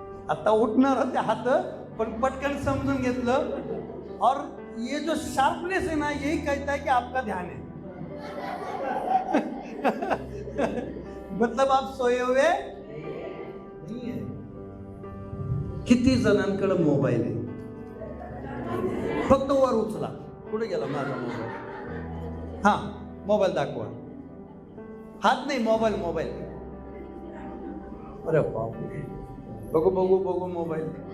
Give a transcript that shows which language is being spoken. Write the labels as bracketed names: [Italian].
[Marathi] आता उठणार होते हात, पण पटकन समजून घेतलं। [Hindi] और ये जो शार्पनेस है ना, यही कहता है कि आपका ध्यान है। मतलब आप सोए हुए नहीं है। [Marathi] किती जणांकडे मोबाईल आहे, फक्त वर उचला, कुठे गेला माझा मोबाईल? हा, मोबाईल दाखवा। हात नाही, मोबाईल। अरे बापरे, बघू मोबाईल।